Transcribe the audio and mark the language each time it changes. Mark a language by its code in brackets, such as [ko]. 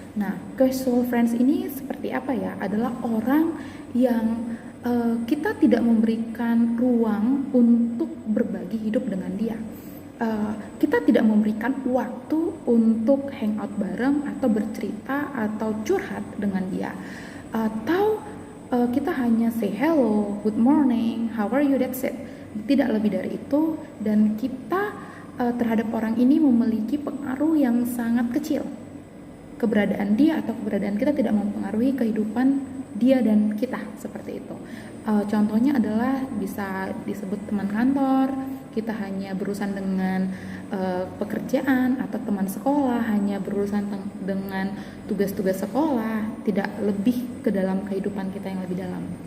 [id] Nah, casual friends ini seperti apa ya? Adalah orang yang kita tidak memberikan ruang untuk berbagi hidup dengan dia. Kita tidak memberikan waktu untuk hangout bareng atau bercerita atau curhat dengan dia. Atau kita hanya [en] say hello, good morning, how are you, that's it. [id] Tidak lebih dari itu, dan kita terhadap orang ini memiliki pengaruh yang sangat kecil. Keberadaan dia atau keberadaan kita tidak mempengaruhi kehidupan dia dan kita, seperti itu. Contohnya adalah bisa disebut teman kantor, kita hanya berurusan dengan pekerjaan, atau teman sekolah hanya berurusan dengan tugas-tugas sekolah, tidak lebih ke dalam kehidupan kita yang lebih dalam.